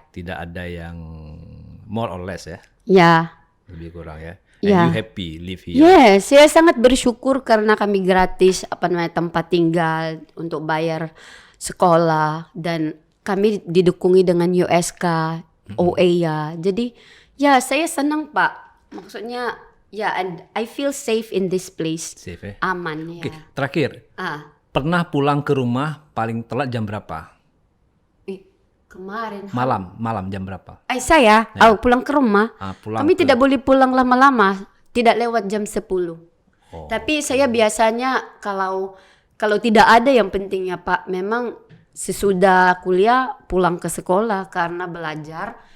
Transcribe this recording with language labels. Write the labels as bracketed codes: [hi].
[id] Tidak ada yang [en] more or less [id] ya? Ya. Lebih kurang ya? Ya. [en] And you happy live here? [id] Yes, saya sangat bersyukur karena kami gratis tempat tinggal untuk bayar sekolah dan kami didukungi dengan USK, OEA. Jadi ya saya senang Pak. Maksudnya ya, [en] and I feel safe in this place. Safe ya? [id] Aman ya. Oke, terakhir. Pernah pulang ke rumah paling telat jam berapa? Kemarin. Malam jam berapa? Saya pulang ke rumah. Kami tidak boleh pulang lama-lama, tidak lewat jam 10. Tapi saya biasanya kalau tidak ada yang pentingnya Pak, memang sesudah kuliah pulang ke sekolah karena belajar.